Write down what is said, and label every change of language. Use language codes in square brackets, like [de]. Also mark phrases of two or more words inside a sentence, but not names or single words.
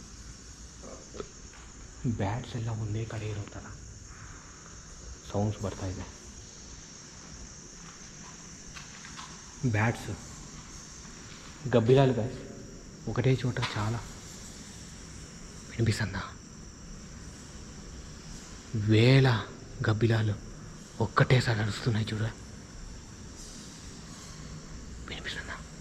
[kn] ಬ್ಯಾಟ್ಸ್ ಎಲ್ಲ ಒಂದೇ ಕಡೆ ಇರೋ ಥರ ಸೌಂಡ್ಸ್ ಬರ್ತಾಯಿದೆ. [te] బ్యాట్స్ గబ్బిలాలు గాయస్ ఒకటే చోట చాలా వినిపిస్తుందా? వేల గబ్బిలాలు ఒక్కటేసారి అరుస్తున్నాయి చూడ, వినిపిస్తుందా?